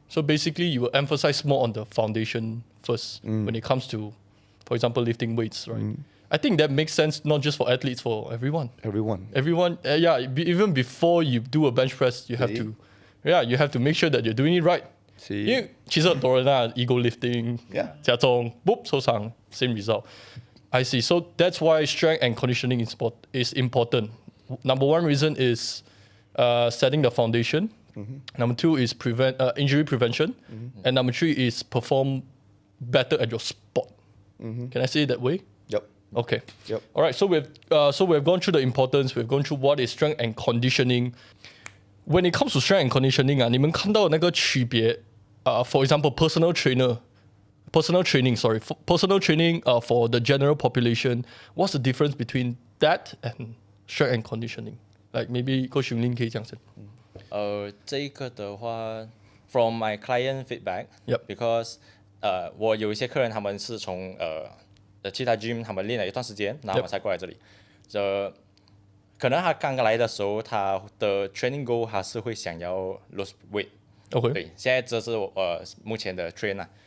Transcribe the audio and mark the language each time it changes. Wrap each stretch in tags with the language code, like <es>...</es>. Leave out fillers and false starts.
<en>So basically, you will emphasize more on the foundation first when it comes to, for example, lifting weights, right? I think that makes sense not just for athletes, for everyone. Everyone. Everyone, even before you do a bench press, you have you have to make sure that you're doing it right.</en> <zh>因为其实很多人啊</zh> <en>ego lifting</en> <zh>加重 boop 受伤</zh> <en>same result. I see. So that's why strength and conditioning is important. Number one reason is setting the foundation. Number two is injury prevention. And number three is perform better at your sport. Can I say it that way? Yep. Okay. Yep. All right. So we've gone through the importance. We've gone through what is strength and conditioning. When it comes to strength and conditioning</en> <zh>你们看到那个区别</zh> <en>for example, personal training, for the general population, what's the difference between that and strength and conditioning? Like maybe Coach Yunglin</en> <zh>可以讲先。这个的话</zh> <en>，from my client feedback, Yep. because</en> <zh>我有一些客人他们是从其他 gym 他们练了一段时间，然后才过来这里。可能他刚刚来的时候，他的</zh> <en>training goal</en> <zh>他是会想要</zh> <en>lose weight。 Okay.</en> <zh>对，现在这是目前的 trend 啊，</zh>